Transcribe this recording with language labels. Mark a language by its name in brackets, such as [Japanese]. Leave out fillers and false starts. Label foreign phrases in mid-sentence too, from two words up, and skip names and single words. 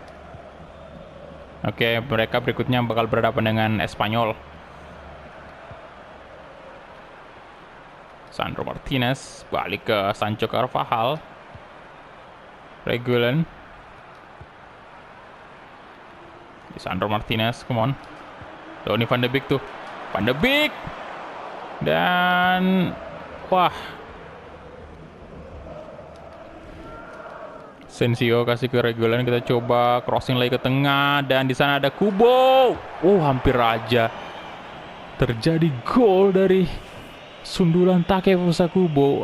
[Indonesian] Oke, mereka berikutnya bakal berhadapan dengan Espanyol. Sandro Martinez balik ke Sancho Carvajal. Regulen. Sandro Martinez, [English] come on. [Indonesian] Donny van de Beek tuh. Van de Beek. Dan wah. Asensio kasih ke Regulen, kita coba crossing lagi ke tengah, dan di sana ada Kubo. Hampir aja terjadi gol dari sundulan Takefusa Kubo.